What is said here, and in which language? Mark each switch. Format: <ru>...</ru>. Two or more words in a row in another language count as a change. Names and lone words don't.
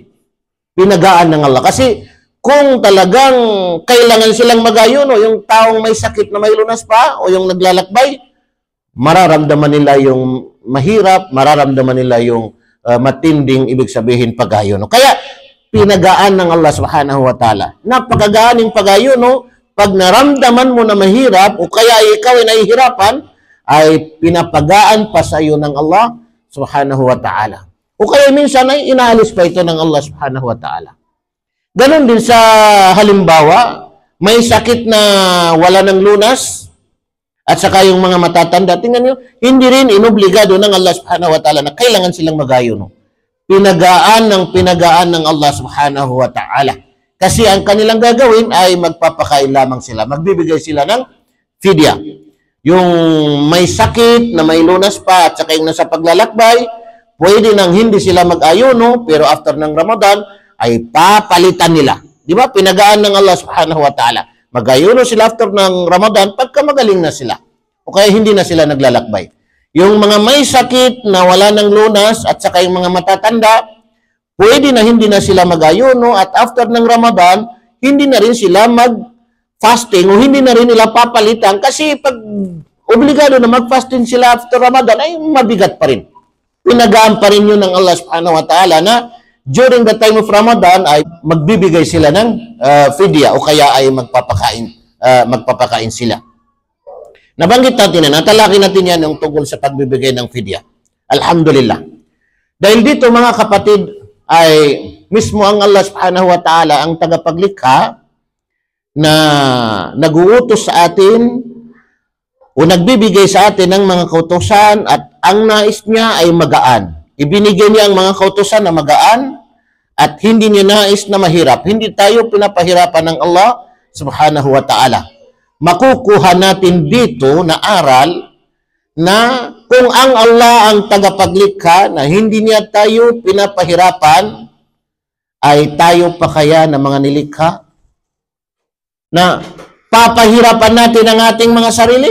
<tl>Pinagaan ng Allah. Kasi kung talagang kailangan silang mag-ayuno, yung taong may sakit na may lunas pa o yung naglalakbay, mararamdaman nila yung mahirap, mararamdaman nila yung matinding ibig sabihin pag-ayuno. Kaya pinagaan ng</tl> <ar>الله سبحانه وتعالى.</ar> <tl>Napakagaan yung pag-ayuno, pag naramdaman mo na mahirap o kaya ikaw ay nahihirapan, ay pinapagaan pa sa iyo ng</tl> <ar>الله سبحانه وتعالى.</ar> <tl>O kaya minsan ay inaalis pa ito ng</tl> <ar>الله سبحانه وتعالى.</ar> <tl>Ganon din sa halimbawa, may sakit na wala ng lunas, at saka yung mga matatanda, tingnan nyo, hindi rin inobligado ng</tl> <ar>الله سبحانه وتعالى</ar> <tl>na kailangan silang mag-ayuno. Pinagaan ng</tl> <ar>الله سبحانه وتعالى.</ar> <tl>Kasi ang kanilang gagawin ay magpapakain lamang sila. Magbibigay sila ng fidya. Yung may sakit na may lunas pa, at saka yung nasa paglalakbay, pwede nang hindi sila mag-ayuno, pero after ng Ramadan, ay papalitan nila. Di ba? Pinagaan ng</tl> <ar>الله سبحانه وتعالى.</ar> <tl>Mag-ayuno sila after ng Ramadan, pagka magaling na sila. O kaya hindi na sila naglalakbay. Yung mga may sakit na wala ng lunas, at saka yung mga matatanda, pwede na hindi na sila mag-ayuno, at after ng Ramadan, hindi na rin sila mag-fasting, o hindi na rin nila papalitan, kasi pag obligado na mag-fasting sila after Ramadan, ay mabigat pa rin. Pinagaan pa rin yun ng</tl> <ar>الله سبحانه وتعالى</ar> <tl>na</tl> <en>during the time of Ramadan</en> <tl>ay magbibigay sila ng fidya o kaya ay magpapakain sila. Nabanggit natin na, natalaki natin yan yung tungkol sa pagbibigay ng fidya. Alhamdulillah. Dahil dito mga kapatid, ay mismo ang</tl> <ar>الله سبحانه وتعالى</ar> <tl>ang tagapaglikha na nag-uutos sa atin o nagbibigay sa atin ng mga kautusan at ang nais niya ay magaan. Ibinigay niya ang mga kautusan na magaan at hindi niya nais na mahirap. Hindi tayo pinapahirapan ng</tl> <ar>الله سبحانه وتعالى.</ar> <tl>Makukuha natin dito na aral na kung ang Allah ang tagapaglikha na hindi niya tayo pinapahirapan, ay tayo pa kaya na mga nilikha na papahirapan natin ang ating mga sarili?</tl>